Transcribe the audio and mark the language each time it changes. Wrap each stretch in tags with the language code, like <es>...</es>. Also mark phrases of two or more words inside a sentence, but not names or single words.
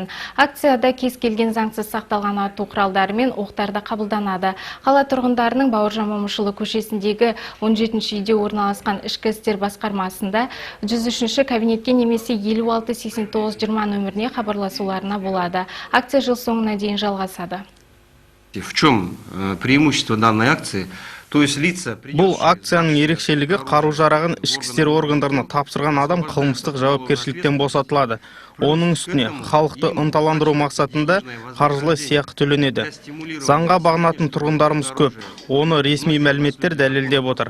<kk>Акцияда кез келген заңсыз сақталған ату құралдары мен оқтарда қабылданады. Қала тұрғындарының Бауыржан Момышұлы көшесіндегі 17-ші үйде орналасқан ішкі істер басқармасында 103-ші кабинетке немесе 56-89-20 нөміріне хабарласуларына болады. Акция жыл соңына дейін жалғасады.</kk> <ru>В чем преимущество данной акции?</ru> <kk>Бұл акцияның ерекшелігі қару-жарағын ішкі істер органдарына тапсырған адам қылмыстық жауапкершіліктен босатылады. Оның үстіне халықты ынталандыру мақсатында қаржылай сыйақы төленеді. Заңға бағынатын тұрғындарымыз көп. Оны ресми мәліметтер дәлелдеп отыр.</kk>